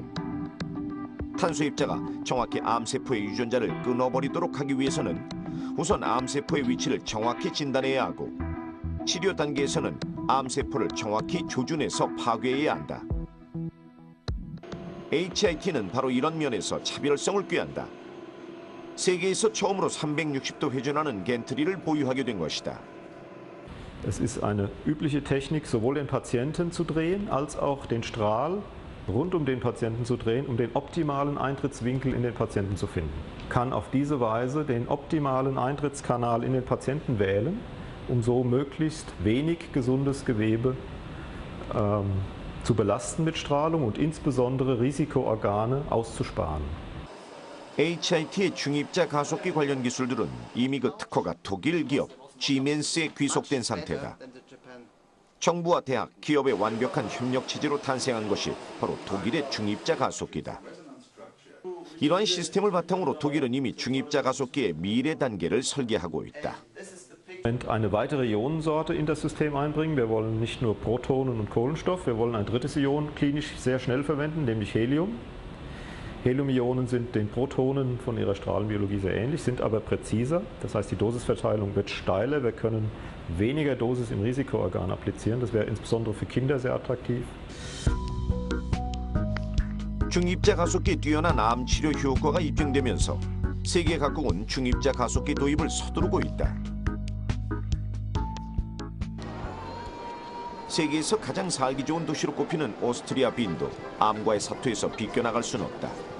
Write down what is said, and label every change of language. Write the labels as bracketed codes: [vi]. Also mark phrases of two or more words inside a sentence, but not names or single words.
[ko] 탄소 입자가 정확히 암세포의 유전자를 끊어버리도록 하기 위해서는 우선 암세포의 위치를 정확히 진단해야 하고, 치료 단계에서는 암세포를 정확히 조준해서 파괴해야 한다. HIT는 바로 이런 면에서 차별성을 꾀한다. 세계에서 처음으로 360도 회전하는 겐트리를 보유하게 된 것이다. [de] Es ist eine übliche Technik, sowohl den Patienten zu drehen, als auch den Strahl rund um den Patienten zu drehen, um den optimalen Eintrittswinkel in den Patienten zu finden. Kann auf diese Weise den optimalen Eintrittskanal in den Patienten wählen, um so möglichst wenig gesundes Gewebe zu belasten mit Strahlung und insbesondere Risikoorgane auszusparen. [ko] HIT의 중입자 가속기 관련 기술들은 이미 그 특허가 독일 기업 Siemens에 귀속된 상태다. 정부와 대학, 기업의 완벽한 협력 체제로 탄생한 것이 바로 독일의 중입자 가속기다. 이러한 시스템을 바탕으로 독일은 이미 중입자 가속기의 미래 단계를 설계하고 있다. [de] Eine weitere Ionensorte in das System einbringen. Wir wollen nicht nur Protonen und Kohlenstoff, wir wollen ein drittes Ion klinisch sehr schnell verwenden, nämlich Helium. Heliumionen sind den Protonen von ihrer Strahlenbiologie sehr ähnlich, sind aber präziser. Das heißt, die Dosisverteilung wird steiler. Wir können weniger Dosis im Risikoorgan applizieren. Das wäre insbesondere für Kinder sehr attraktiv. [ko] 중입자 가속기 뛰어난 암 치료 효과가 입증되면서 세계 각국은 중입자 가속기 도입을 서두르고 있다. 세계에서 가장 살기 좋은 도시로 꼽히는 오스트리아 빈도, 암과의 사투에서 비껴나갈 수는 없다.